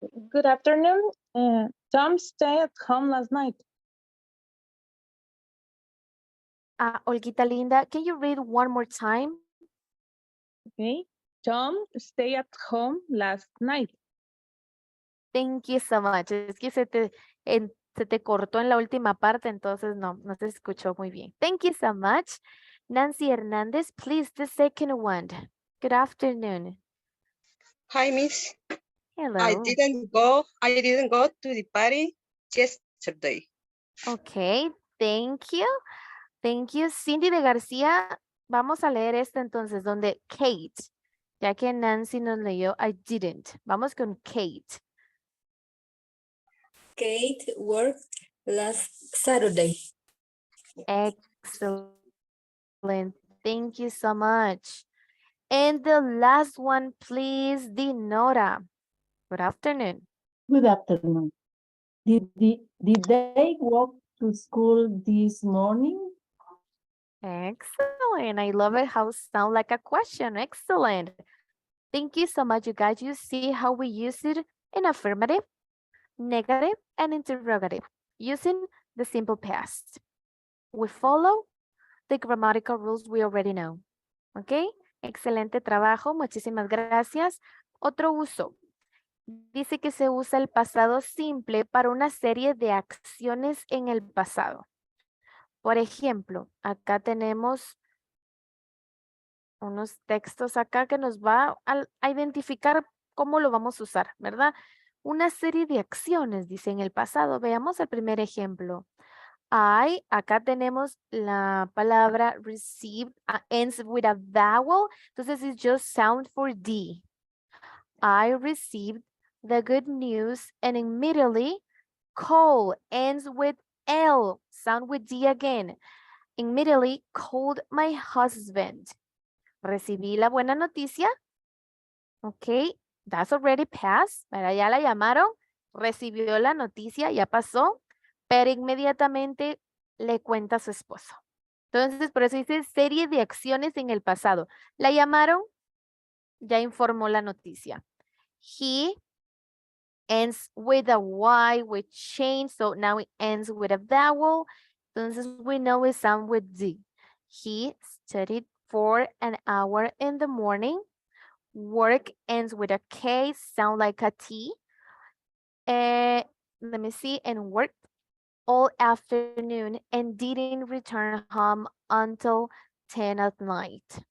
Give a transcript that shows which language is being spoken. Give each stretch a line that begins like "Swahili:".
English: Good afternoon. Tom stayed at home last night. Olguita Linda, can you read one more time? Okay. Tom stayed at home last night. Thank you so much.
Spanish: Es que se te cortó en la última parte, entonces no se escuchó muy bien.
English: Thank you so much. Nancy Hernandez, please, the second one. Good afternoon. Hi, Miss. Hello. I didn't go to the party yesterday. Okay, thank you. Thank you.
Spanish: Cindy de García, vamos a leer esta entonces, donde Kate, ya que Nancy nos leyó,
English: I didn't.
Spanish: Vamos con Kate.
English: Kate worked last Saturday. Excellent. Thank you so much. And the last one, please, Dinora. Good afternoon. Good afternoon. Did they walk to school this morning? Excellent. I love it how it sounds like a question. Excellent. Thank you so much, you guys. You see how we use it in affirmative, negative, and interrogative using the simple past. We follow the grammatical rules we already know.
Spanish: Okay? Excelente trabajo. Muchísimas gracias. Otro uso. Dice que se usa el pasado simple para una serie de acciones en el pasado. Por ejemplo, acá tenemos unos textos acá que nos va a identificar cómo lo vamos a usar, ¿verdad? Una serie de acciones, dice en el pasado. Veamos el primer ejemplo. Acá tenemos la palabra
English: received, ends with a vowel. Entonces, it's just sound for D. I received the good news and immediately call ends with L, sound with D again. Immediately called my husband.
Spanish: Recibí la buena noticia.
English: Ok, that's already passed.
Spanish: ¿Verdad? Ya la llamaron, recibió la noticia, ya pasó, pero inmediatamente le cuenta a su esposo. Entonces, por eso dice serie de acciones en el pasado. La llamaron, ya informó la noticia.
English: He ends with a Y, with change, so now it ends with a vowel. Entonces, we know it sounds with D. He studied for an hour in the morning. Work ends with a K, sound like a T. Let me see, and worked all afternoon and didn't return home until 10 at night.